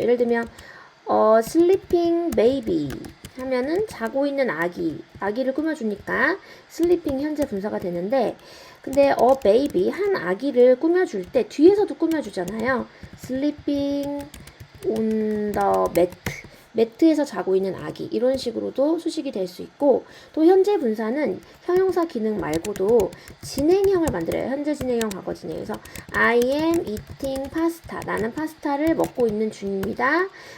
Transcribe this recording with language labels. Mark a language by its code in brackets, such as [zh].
[ko] 예를 들면 [en] sleeping baby [ko] 하면은 자고 있는 아기를 꾸며주니까 sleeping 현재 분사가 되는데, 근데 baby 한 아기를 꾸며줄 때 뒤에서도 꾸며주잖아요. [en] sleeping on the mat, [ko] 매트에서 자고 있는 아기, 이런 식으로도 수식이 될 수 있고, 또 현재 분사는 형용사 기능 말고도 진행형을 만들어요. 현재 진행형, 과거 진행. [en] 그래서 I am eating pasta. [ko] 나는 파스타를 먹고 있는 중입니다.